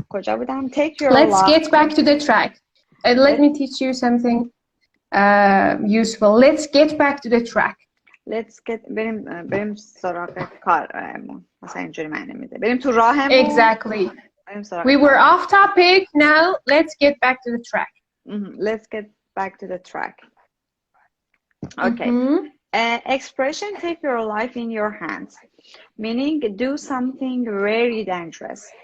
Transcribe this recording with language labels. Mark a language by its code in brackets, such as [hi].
[fa] کجا بودم؟ [en] Take your Let's get back to the track. Let me teach you something useful. Let's get back to the track. Let's get [fa] بریم سراغ کارمون. مثلا اینجوری معنی میده. بریم تو راهمون. [en] Exactly. We were off topic. Now let's get back to the track. Let's get back to the track. Okay. Expression take your life in your hands, meaning do something very dangerous.